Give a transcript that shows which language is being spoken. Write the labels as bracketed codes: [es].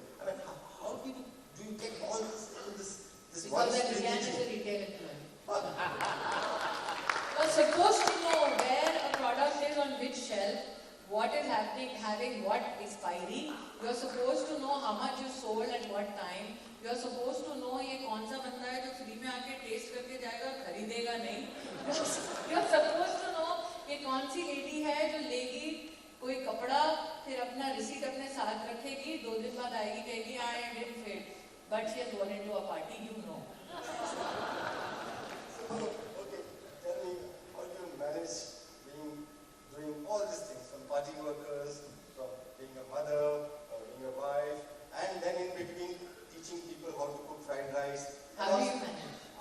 [en] I mean, how do you get all this into this one Because I began as strategy? a retail employee. You're supposed to know where a product is on which shelf, what is happening, having what expiry. You're supposed to know how much is sold at what time. You're supposed to know [hi] ये कौन सा बंदा है जो free में आके test करके जाएगा खरीदेगा नहीं. [en] You're supposed to know [hi] ये कौन सी लेडी है जो लेगी कोई कपड़ा फिर अपना रिसीट अपने साथ रखेगी 2 दिन बाद आएगी कहेगी [en] I didn't fit but she has gone into a party, you know. Okay, tell me, how do you manage doing all these things, from party workers, from being a mother, or being a wife, and then in between teaching people how to cook fried rice? How do you manage?